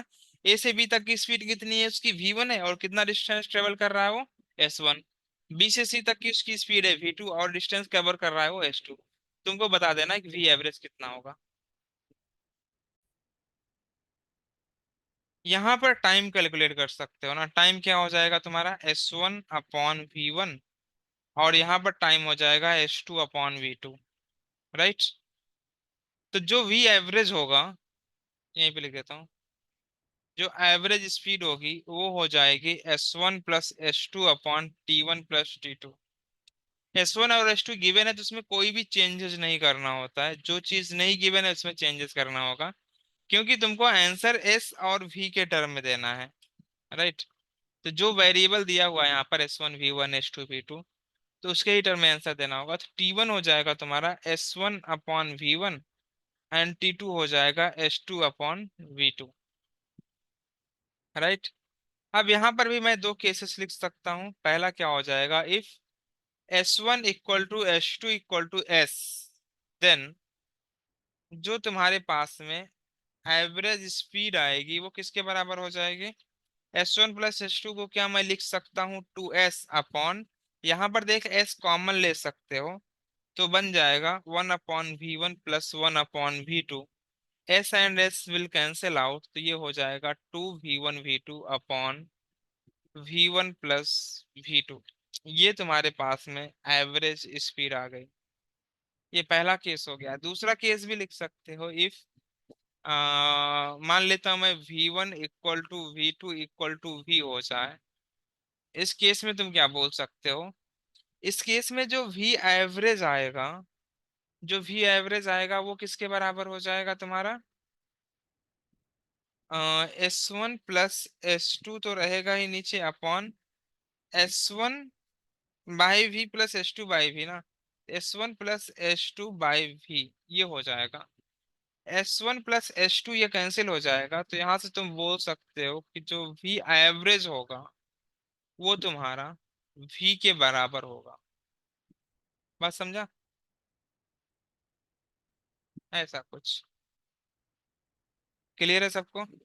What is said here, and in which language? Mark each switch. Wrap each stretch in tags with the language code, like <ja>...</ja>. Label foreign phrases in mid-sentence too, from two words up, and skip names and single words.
<hi>ए से बी तक की स्पीड कितनी है उसकी v1 है, और कितना</hi> <en>distance travel</en> <hi>कर रहा है वो s1। बी से सी तक की उसकी स्पीड है v2 और</hi> <en>distance cover</en> <hi>कर रहा है वो s2। तुमको बता देना है कि</hi> <en>v average</en> <hi>कितना होगा। यहाँ पर</hi> <en>time calculate</en> <hi>कर सकते हो ना। टाइम क्या हो जाएगा तुम्हारा s1/v1, और यहाँ पर टाइम हो जाएगा s2/v2। राइट। तो जो</hi> <en>v average</en> <hi>होगा, यहीं पे लिख देता हूँ, जो</hi> <en>average speed</en> <hi>होगी वो हो जाएगी s1 + s2/t1 + t2। s1 और s2 गिवन है तो उसमें कोई भी चेंजेस नहीं करना होता है, जो चीज नहीं गिवन है उसमें चेंजेस करना होगा, क्योंकि तुमको आंसर s और v के टर्म में देना है। राइट। तो जो वेरिएबल दिया हुआ है यहाँ पर s1 v1 s2 v2, तो उसके ही टर्म में आंसर देना होगा। तो t1 हो जाएगा तुम्हारा s1/v1 एंड t2 हो जाएगा s2/v2। राइट। अब यहाँ पर भी मैं दो केसेस लिख सकता हूँ। पहला क्या हो जाएगा, इफ s1 = s2 = s, देन जो तुम्हारे पास में</hi> <en>average speed</en> <hi>आएगी वो किसके बराबर हो जाएगी। s1 + s2 को क्या मैं लिख सकता हूँ 2s/, यहाँ पर देख s कॉमन ले सकते हो, तो बन जाएगा 1/v1 + 1/v2।</hi> <en>s and s will cancel out,</en> <hi>तो ये हो जाएगा 2v1v2/v1 + v2। ये तुम्हारे पास में</hi> <en>average speed</en> <hi>आ गई। ये पहला केस हो गया। दूसरा केस भी लिख सकते हो, इफ मान लेता हूं मैं v1 = v2 = v हो जाए। इस केस में तुम क्या बोल सकते हो, इस केस में जो</hi> <en>v average</en> <hi>आएगा, जो</hi> <en>v average</en> <hi>आएगा वो किसके बराबर हो जाएगा तुम्हारा, s1 + s2 तो रहेगा ही नीचे, अपॉन s1/v + s2/v ना, s1 + s2/v ये हो जाएगा। s1 + s2 ये कैंसिल हो जाएगा, तो यहाँ से तुम बोल सकते हो कि जो</hi> <en>v average</en> <hi>होगा वो तुम्हारा v के बराबर होगा। बात समझा। ऐसा कुछ क्लियर है सबको।</hi>